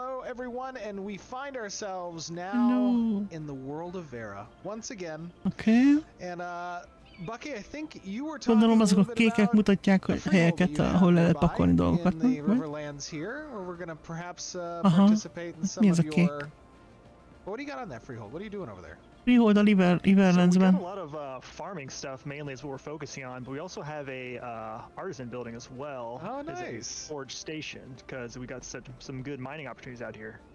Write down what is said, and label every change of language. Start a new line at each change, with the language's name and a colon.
English: Everyone, and we find ourselves now in the world of Vera once again. Okay. And Bucky, I think you were talking a little bit
Hungarian: kékek mutatják, hogy helyeket, ahol le lehet pakolni dolgokat.
English: In the Riverlands here, or we're going to perhaps participate in some of your... What do you got on that Freehold? What are you doing over there?
Hungarian: Freehold a Riverlandsben.
English: So we got a lot of farming stuff mainly is what we're focusing on, but we also have a artisan building as well. Oh, nice. As a forge station, because we got some good mining opportunities out here.